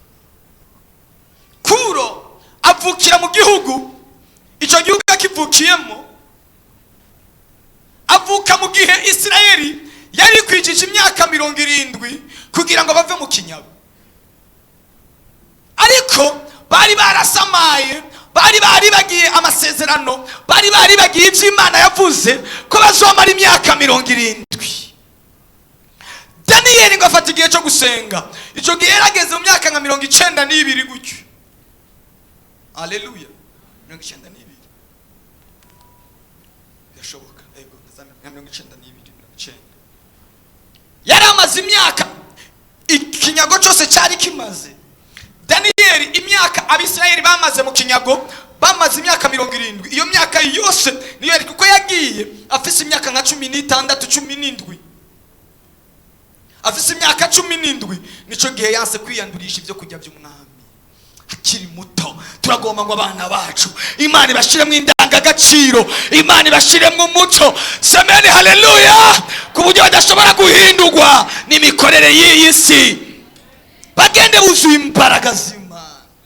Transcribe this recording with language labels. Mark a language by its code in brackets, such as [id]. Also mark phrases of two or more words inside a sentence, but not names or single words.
[rn] Kuro avukira mu gihugu, icyo gihugu akivukiyemo avuka mu gihe Isirayeli yari kwijije imyaka 70 kugira ngo bave mu kinyago, ariko bari barasamaye, bari bagiye amasezerano, bari bagiye iby'Imana yavuze ko bazomara imyaka 70. Daniyeli ngo afata igihe cyo gusenga, icyo gihe yarageze mu myaka nka 92 gutyo. Haleluya. 92 yashoboka, ego na 92 yari amaze imyaka, ikinyago cyose cyari kimaze. Daniyeli imyaka Abisirayeli bamaze mu kinyago bamaze imyaka 70. Iyo myaka yose niyo yari, kuko yagiye afise imyaka nka 16 17, afise imyaka 17. Nico gihe yanse kwiyandurisha ibyo kujya by'umwami akiri muto. Turagomba ngo abana bacu Imana ibashiremo indangagaciro, Imana ibashiremo umuco. Semeni haleluya, ku buryo badashobora guhindurwa n'imikorere y'iyi si, bagende buzuye imbaraga z'Imana.